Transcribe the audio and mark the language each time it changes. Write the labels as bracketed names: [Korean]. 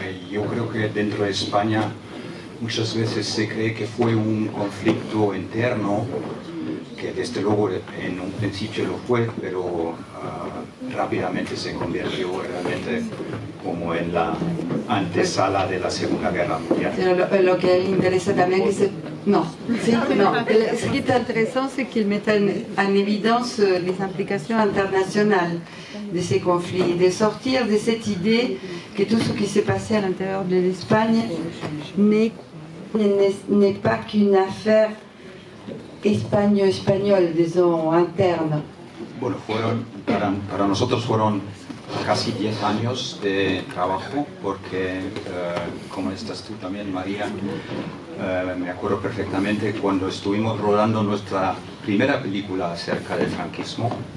[Spanish] Yo creo que dentro de España muchas veces se cree que fue un conflicto interno, que desde luego en un principio lo fue, pero rápidamente se convirtió realmente como en la antesala de la Segunda Guerra Mundial. Lo que le interesa también que c'est... [French] Non. Non. Ce qui est intéressant, c'est qu'il mette en évidence les implications internationales de ces conflits, de sortir de cette idée que tout ce qui s'est passé à l'intérieur de l'Espagne n'est pas qu'une affaire espagnole, disons, interne. [Spanish] Bueno, para nosotros fueron casi 10 años de trabajo, porque, como estás tú también, María, me acuerdo perfectamente cuando estuvimos rodando nuestra primera película acerca del franquismo.